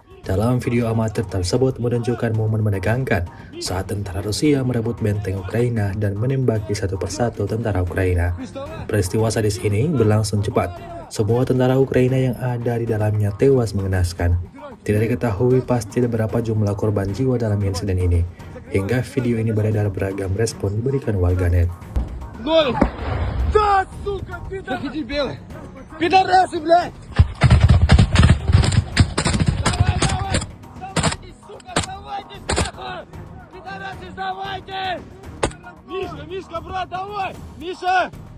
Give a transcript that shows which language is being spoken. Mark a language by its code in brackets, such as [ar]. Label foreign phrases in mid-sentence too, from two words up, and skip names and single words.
[id] Dalam video amatir tersebut menunjukkan momen menegangkan saat tentara Rusia merebut benteng Ukraina dan menembaki satu persatu tentara Ukraina. Peristiwa sadis ini berlangsung cepat. Semua tentara Ukraina yang ada di dalamnya tewas mengenaskan. Tidak diketahui pasti berapa jumlah korban jiwa dalam insiden ini. Hingga video ini beredar, beragam respon diberikan warganet. [ru] Ноль! Да, сука, пидорасы! Белый! Пидорасы, блядь! Давай! Сдавайтесь, сука, сдавайтесь, нахуй! Пидорасы, сдавайтесь! Мишка, брат, давай! Миша!